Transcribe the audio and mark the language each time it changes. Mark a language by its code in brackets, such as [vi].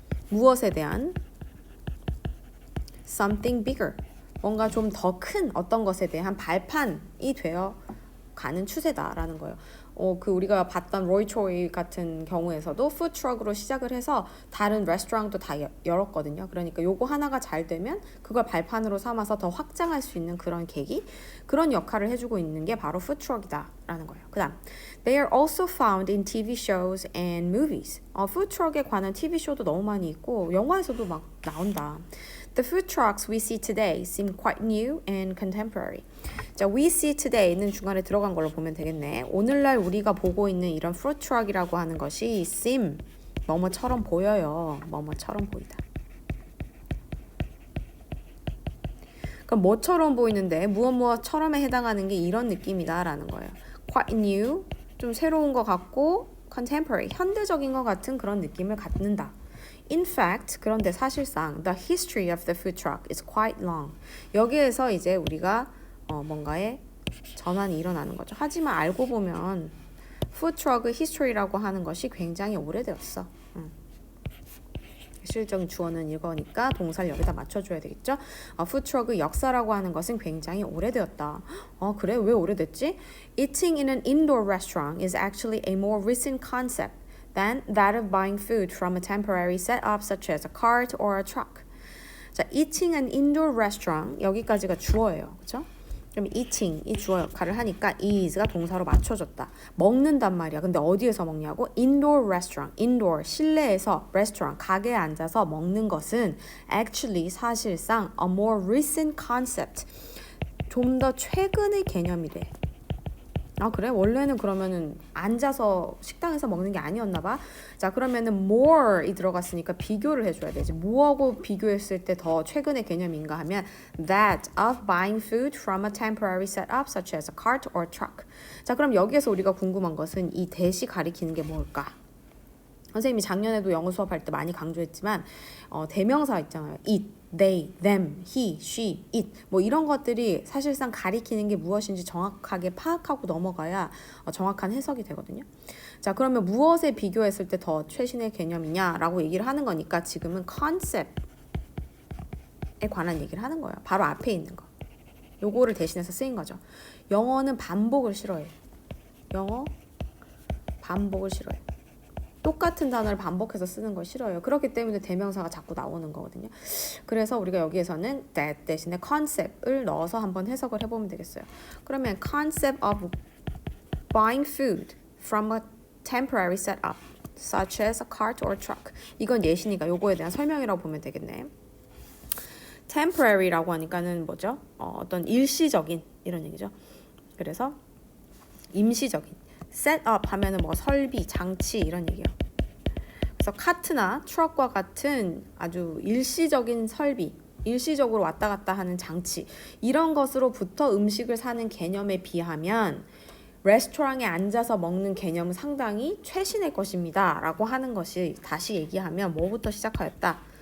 [ko] 무엇에 대한 [en] something bigger, [ko] 뭔가 좀 더 큰 어떤 것에 대한 발판이 되어 가는 추세다라는 거예요. 그 우리가 봤던 로이 초이 같은 경우에서도 푸드트럭으로 시작을 해서 다른 레스토랑도 다 열었거든요. 그러니까 요거 하나가 잘 되면 그걸 발판으로 삼아서 더 확장할 수 있는 그런 계기, 그런 역할을 해주고 있는 게 바로 푸드트럭이다라는 거예요. 그 다음 [en] They are also found in TV shows and movies. [ko] 푸드트럭에 관한 TV쇼도 너무 많이 있고 영화에서도 막 나온다. [en] The food trucks we see today seem quite new and contemporary. [ko] 자, [en] we see today [ko] 는 중간에 들어간 걸로 보면 되겠네. 오늘날 우리가 보고 있는 이런 food truck이라고 하는 것이 seem, 뭐뭐처럼 보여요. 뭐뭐처럼 보이다. 그럼 뭐처럼 보이는데 무엇처럼에 해당하는 게 이런 느낌이다라는 거예요. Quite new, 좀 새로운 것 같고 contemporary, 현대적인 것 같은 그런 느낌을 갖는다. [en] In fact, [ko] 그런데 사실상 [en] the history of the food truck is quite long. [ko] 여기에서 이제 우리가 뭔가의 전환이 일어나는 거죠. 하지만 알고 보면 food truck의 history라고 하는 것이 굉장히 오래되었어. 실적인 주어는 이거니까 동사를 여기다 맞춰줘야 되겠죠. food truck의 역사라고 하는 것은 굉장히 오래되었다. 그래? 왜 오래됐지? [en] Eating in an indoor restaurant is actually a more recent concept than that of buying food from a temporary setup such as a cart or a truck. [ko] 자, [en] eating an indoor restaurant [ko] 여기까지가 주어예요. 그렇죠? 그럼 eating 이 주어 역할을 하니까 is가 동사로 맞춰졌다. 먹는단 말이야. 근데 어디에서 먹냐고? indoor restaurant. indoor 실내에서 restaurant 가게에 앉아서 먹는 것은 actually 사실상 [en] a more recent concept. [ko] 좀 더 최근의 개념이래. 그래? 원래는 그러면은 앉아서 식당에서 먹는 게 아니었나 봐. 자, 그러면은 more이 들어갔으니까 비교를 해줘야 되지. 뭐하고 비교했을 때 더 최근의 개념인가 하면 [en] that of buying food from a temporary setup such as a cart or truck. [ko] 자, 그럼 여기에서 우리가 궁금한 것은 이 that이 가리키는 게 뭘까? 선생님이 작년에도 영어 수업할 때 많이 강조했지만 대명사 있잖아요. [en] it, they, them, he, she, it [ko] 뭐 이런 것들이 사실상 가리키는 게 무엇인지 정확하게 파악하고 넘어가야 정확한 해석이 되거든요. 자, 그러면 무엇에 비교했을 때 더 최신의 개념이냐라고 얘기를 하는 거니까 지금은 컨셉에 관한 얘기를 하는 거예요. 바로 앞에 있는 거. 요거를 대신해서 쓰인 거죠. 영어는 반복을 싫어해. 영어 반복을 싫어해. 똑같은 단어를 반복해서 쓰는 걸 싫어해요. 그렇기 때문에 대명사가 자꾸 나오는 거거든요. 그래서 우리가 여기에서는 that 대신에 concept을 넣어서 한번 해석을 해보면 되겠어요. 그러면 [en] concept of buying food from a temporary setup such as a cart or truck. [ko] 이건 예시니까 요거에 대한 설명이라고 보면 되겠네. temporary라고 하니까는 뭐죠? 어떤 일시적인 이런 얘기죠. 그래서 임시적인 set up 하면은 뭐 설비, 장치 이런 얘기예요. 그래서 카트나 트럭과 같은 아주 일시적인 설비, 일시적으로 왔다 갔다 하는 장치 이런 것으로부터 음식을 사는 개념에 비하면 레스토랑에 앉아서 먹는 개념은 상당히 최신의 것입니다 라고 하는 것이 다시 얘기하면 뭐부터 시작하였다?